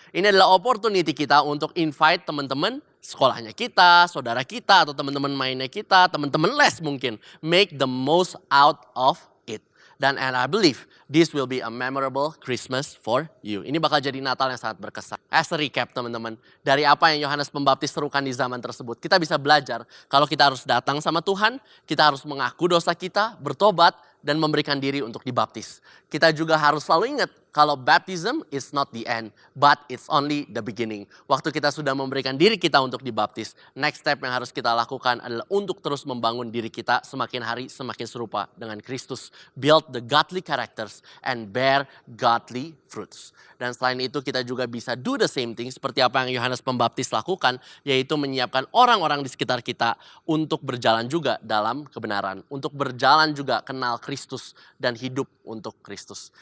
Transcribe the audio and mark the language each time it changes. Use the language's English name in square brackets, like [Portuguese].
[Indonesian] Ini adalah opportunity kita untuk invite teman-teman sekolahnya kita, saudara kita, atau teman-teman mainnya kita, teman-teman les mungkin. [English] Make the most out of it. And I believe this will be a memorable Christmas for you. [Indonesian] Ini bakal jadi Natal yang sangat berkesan. As a recap teman-teman, dari apa yang Yohanes Pembaptis serukan di zaman tersebut, kita bisa belajar kalau kita harus datang sama Tuhan, kita harus mengaku dosa kita, bertobat, dan memberikan diri untuk dibaptis. Kita juga harus selalu ingat kalau [English] baptism is not the end, but it's only the beginning. [Indonesian] Waktu kita sudah memberikan diri kita untuk dibaptis, next step yang harus kita lakukan adalah untuk terus membangun diri kita semakin hari semakin serupa dengan Kristus. [English] Build the godly characters and bear godly fruits. [Indonesian] Dan selain itu kita juga bisa [English] do the same thing [Indonesian] seperti apa yang Yohanes Pembaptis lakukan, yaitu menyiapkan orang-orang di sekitar kita untuk berjalan juga dalam kebenaran. Untuk berjalan juga kenal Kristus dan hidup untuk Kristus.